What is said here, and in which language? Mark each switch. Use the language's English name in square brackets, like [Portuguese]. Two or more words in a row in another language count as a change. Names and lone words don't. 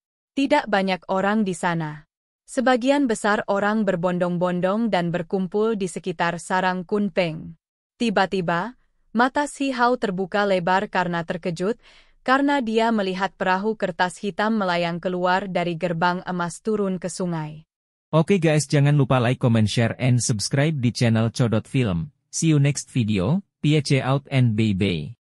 [Indonesian] Tidak banyak orang di sana. Sebagian besar orang berbondong-bondong dan berkumpul di sekitar sarang kunpeng. Tiba-tiba, mata Si Hao terbuka lebar karena terkejut, karena dia melihat perahu kertas hitam melayang keluar dari gerbang emas turun ke sungai. Oke guys, jangan lupa [English] like, comment, share, and subscribe [Indonesian] di channel Codot Film. [English] See you next video, peace out and bye-bye.